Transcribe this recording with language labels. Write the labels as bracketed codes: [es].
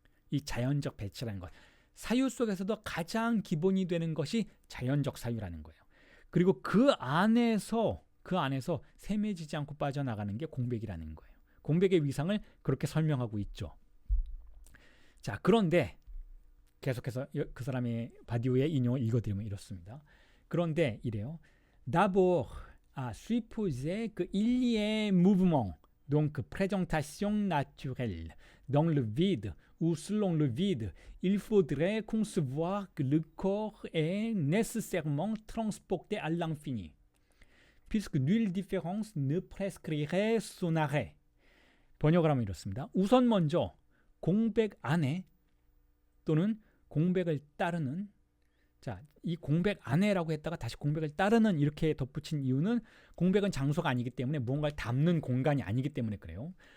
[ko] 이 자연적 배치라는 것, 사유 속에서도 가장 기본이 되는 것이 자연적 사유라는 거예요. 그리고 그 안에서 세매지지 않고 빠져나가는 게 공백이라는 거예요. 공백의 위상을 그렇게 설명하고 있죠. 자, 그런데 계속해서 그 사람의 바디우의 인용을 읽어드리면 이렇습니다. 그런데 이래요. [fr] D'abord à supposer qu'il y ait mouvement, donc présentation naturelle, dans le vide ou selon le vide, il faudrait concevoir que le corps est nécessairement transporté à l'infini, puisque nulle différence ne prescrirait son arrêt. [ko] 번역을 하면 이렇습니다. 우선 먼저 공백 안에 또는 공백을 따르는, 자, 이 공백 안에라고 했다가 다시 공백을 따르는 이렇게 덧붙인 이유는 공백은 장소가 아니기 때문에 무언가를 담는 공간이 아니기 때문에 그래요.